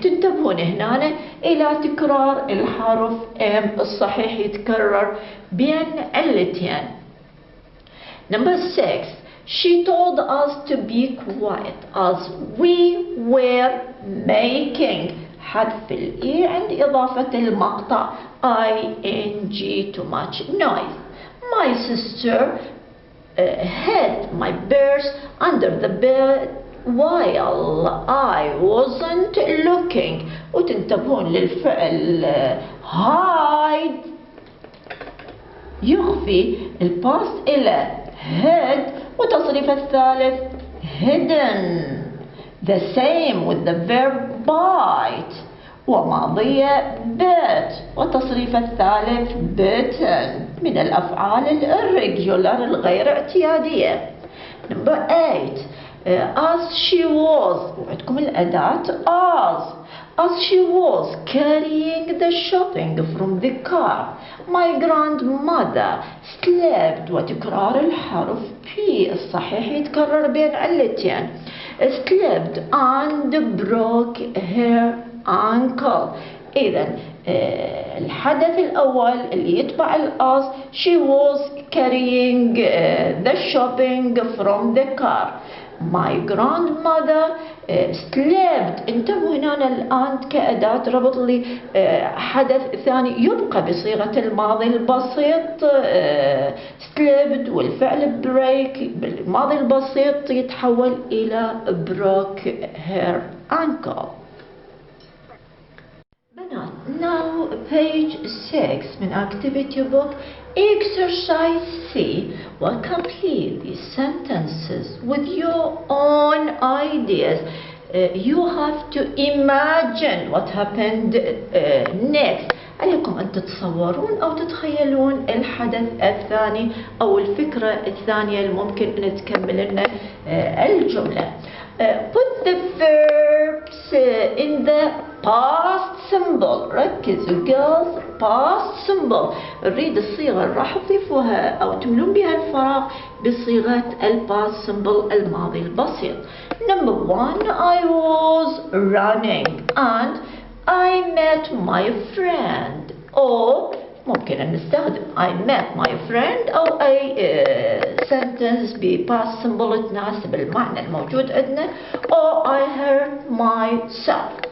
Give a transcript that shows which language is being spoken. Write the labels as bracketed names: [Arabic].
[Arabic] تنتبهون هنا إلى تكرار الحرف M الصحيح يتكرر بين علتين. [English] Number 6 she told us to be quiet as we were making. [Arabic] حذف الإي عند إضافة المقطع [English] ing too much noise. My sister hid my purse under the bed while I wasn't looking. [Arabic] وتنتبهون للفعل hide يخفي الباست إلى hid وتصريف الثالث hidden. [English] The same with the verb bite [Arabic] وماضية bit وتصريف الثالث bitten من الأفعال الirregular الغير اعتيادية. [English] Number 8 as she was وعندكم الأداة as she was carrying the shopping from the car my grandmother slept. [Arabic] وتكرار الحرف P الصحيح يتكرر بين علتين [English] slept and broke her ankle. [Arabic] إذا الحدث الأول اللي يتبع الأصل [English] she was carrying the shopping from the car. My grandmother slept. [Arabic] انتبهوا هنا الآن كأداة ربط لي حدث ثاني يبقى بصيغة الماضي البسيط slept والفعل break بالماضي البسيط يتحول إلى [English] broke her ankle. بنات now page 6 من activity book exercise C will complete these sentences with your own ideas. You have to imagine what happened next. [Arabic] عليكم أن تتصورون أو تتخيلون الحدث الثاني أو الفكرة الثانية الممكن أن تكمل لنا الجملة. [English] Put the verbs in the past symbol. ركزوا girls past symbol. [Arabic] نريد الصيغة اللي راح تضيفوها أو تملون بها الفراغ بصيغة past symbol الماضي البسيط. [English] Number 1 I was running and I met my friend. or [Arabic] ممكن أن نستخدم [English] I met my friend أو أي sentence ب past symbol [Arabic] تناسب المعنى الموجود عندنا [English] or I hurt myself.